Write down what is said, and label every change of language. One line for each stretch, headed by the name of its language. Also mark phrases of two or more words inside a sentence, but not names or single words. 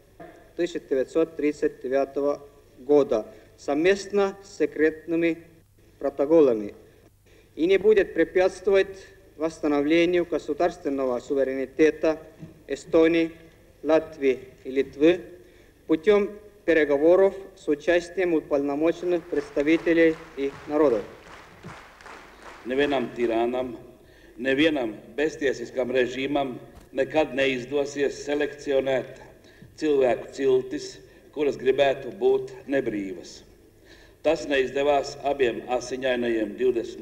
Russian: 1939 года совместно с секретными протоколами и не будет препятствовать восстановлению государственного суверенитета Эстонии, Латвии и Литвы путем переговоров с участием уполномоченных представителей их народов.
Latvian: Nevienam tirānam, nevienam beztiesiskam režīmam nekad neizdosies selekcionēt cilvēku ciltis, kuras gribētu būt nebrīvas. Tas neizdevās abiem asiņainajiem 20.